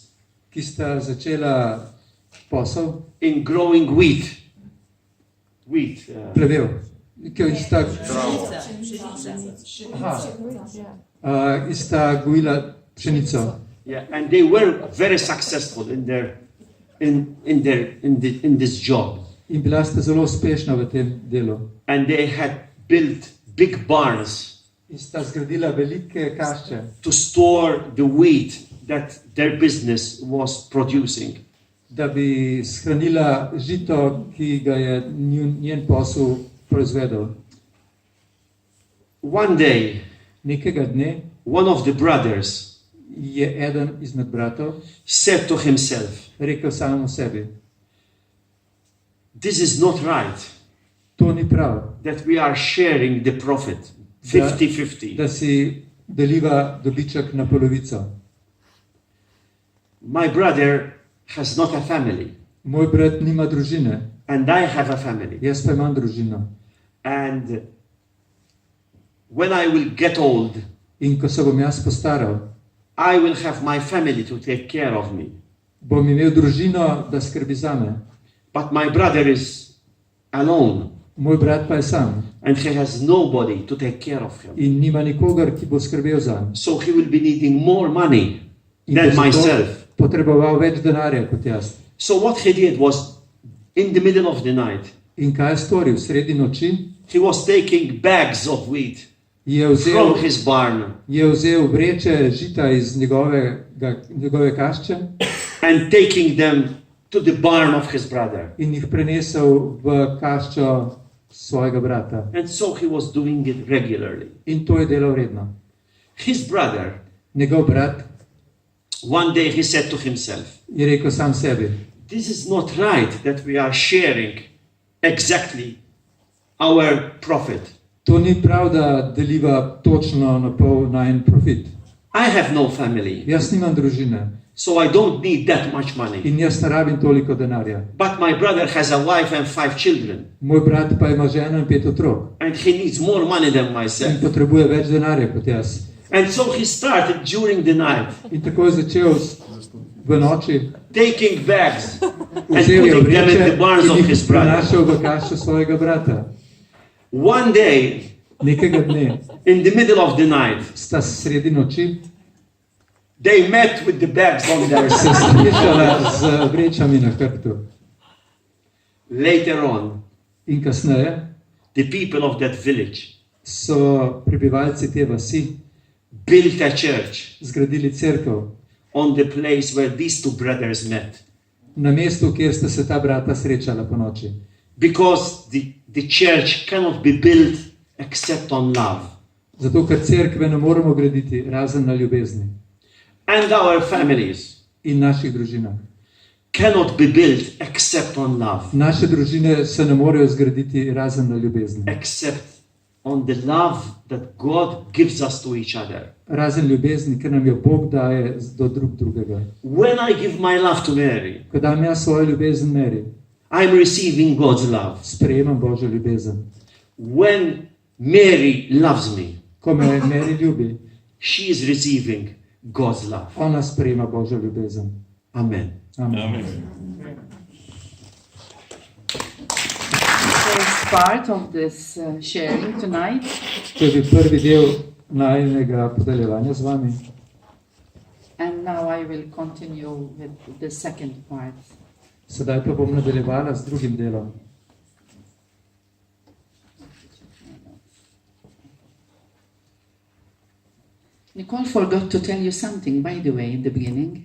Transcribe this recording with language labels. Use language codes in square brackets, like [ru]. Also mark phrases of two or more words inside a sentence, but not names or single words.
[sl] ki sta začela posel, [en] in growing wheat. [sl] plevel. Ki sta, sta gojila pšenico. [en] Yeah, and they were very successful in this job. [sl] In bila sta zelo uspešna v tem delu. [en] And they had built big barns [sl] In sta zgradila velike kašče, [en] to store the wheat that their business was producing. [sl] da bi shranila žito, ki ga je njen posel proizvedel. [en] One day, [sl] Nekega dne [en] one of the brothers [sl] je eden izmed bratov [en] said to himself, [sl] rekel samemu sebi, [en] "This is not right [sl] to ni prav, [en] that we are sharing the profit 50-50. [sl] da si deliva dobiček na polovico. [en] My brother has not a family, [sl] Moj brat nima družine, [en] and I have a family. [sl] jaz pa imam družino. [en] And when I will get old, [sl] In ko se bom jaz postaral, [en] I will have my family to take care of me. [sl] bom imel družino, da skrbi zame. [en] But my brother is alone, [sl] Moj brat pa je sam [en] and he has nobody to take care of him. [sl] in nima nikogar, ki bo skrbel zanj. [en] So he will be needing more money [sl] In [en] than [sl] bo zato [en] myself. [sl] potreboval več denarja kot jaz. [en] So what he did was, in the middle of the night, [sl] In kaj je storil? Sredi noči [en] he was taking bags of wheat [sl] je [en] from [sl] vzel, [en] his barn [sl] je vzel vreče žita iz njegove kašče [en] and taking them to the barn of his brother. [sl] in jih prenesel v kaščo svojega brata. [en] And so he was doing it regularly. [sl] In to je delal redno. [en] His brother, [sl] Njegov brat [en] one day he said to himself, [sl] je rekel sam sebi, [en] "This is not right that we are sharing exactly our profit. [sl] to ni prav, da deliva točno na pol na en profit. [en] I have no family, [sl] Jaz nimam družine [en] so I don't need that much money. [sl] in jaz ne rabim toliko denarja. [en] But my brother has a wife and 5 children, [sl] Moj brat pa ima ženo in 5 otrok [en] and he needs more money than [sl] in [en] myself." [sl] potrebuje več denarja kot jaz. [en] And so he started during the night [sl] In tako je začel v noči, [en] taking bags and [sl] vzel je [en] putting them in the [sl] vreče [en] barns [sl] in [en] of [sl] jih [en] his brother. [sl] prenašal v kaščo svojega brata. [en] One day, [sl] Nekega dne [en] in the middle of the night, [sl] sta sredi noči [en] they met with the bags on their [sl] se [en] side. [sl] srečala z vrečami na hrbtu. [en] Later on, [sl] In kasneje [en] the people of that village [sl] so prebivalci te vasi [en] built a church [sl] zgradili cerkev [en] on the place where these two brothers met. [sl] na mestu, kjer sta se ta brata srečala po noči. [en] Because the church cannot be built except on love. [sl] Zato, ker cerkve ne moremo graditi razen na ljubezni. [en] And our families [sl] In naših družinah. [en] cannot be built except on love. [sl] Naše družine se ne morejo zgraditi razen na ljubezni. [en] Except on the love that God gives us to each other. [sl] Razen ljubezni, ker nam jo Bog daje do drug drugega. [en] When I give my love to Mary, [sl] Ko dam jaz svojo ljubezen Meri, [en] I'm receiving God's love. [sl] sprejemam Božjo ljubezen. [en] When Mary loves me, [sl] Ko me Meri ljubi, [en] she is receiving God's love. [sl] ona sprejema Božjo ljubezen. [en] Amen. [sl] Amen. [en] First part of this sharing tonight. [sl] To je bil prvi del najinega podeljevanja z vami. [en] And now I will continue with the second part. [sl] Sedaj pa bom nadaljevala z drugim delom. [en] Nicole forgot to tell you something, by the way, in the beginning.